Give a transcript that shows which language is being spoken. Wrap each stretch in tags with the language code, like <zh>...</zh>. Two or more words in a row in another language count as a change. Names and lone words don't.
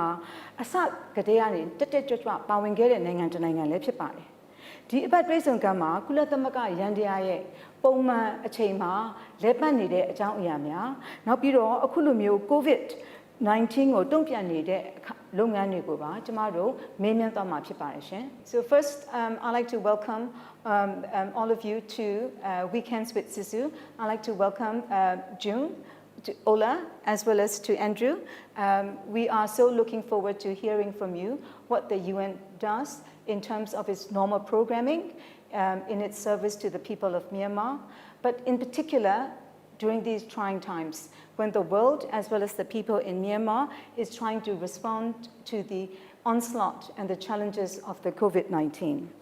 <my>အစကတည်းကနေတက်ကြွပါဝင်ခဲ့တဲ့နိုင်ငံတစ်နိုင်ငံလည်းဖြစ်ပါတယ်။ဒီအပတ်တွေ့ဆုံကမ်းမှာကုလသမဂ္ဂရန်တရားရဲ့ပုံမှန်အချိန်မှာလဲပတ်နေတဲ့အကြောင်းအရာများနောက်ပြီးတော့အခုလိုမျိုး COVID-19 ကိုတုံ့ပြန်နေတဲ့လုပ်ငန်းတွေကိုပါကျမတို့မေးမြန်းသွားမှာဖြစ်ပါတယ်ရှင်</my> <en>So first I'd like to welcome all of you to Weekends with Sisu. I'd like to welcome June, to Ola, as well as to Andrew. We are so looking forward to hearing from you what the UN does in terms of its normal programming in its service to the people of Myanmar, but in particular during these trying times when the world as well as the people in Myanmar is trying to respond to the onslaught and the challenges of the COVID-19.</en>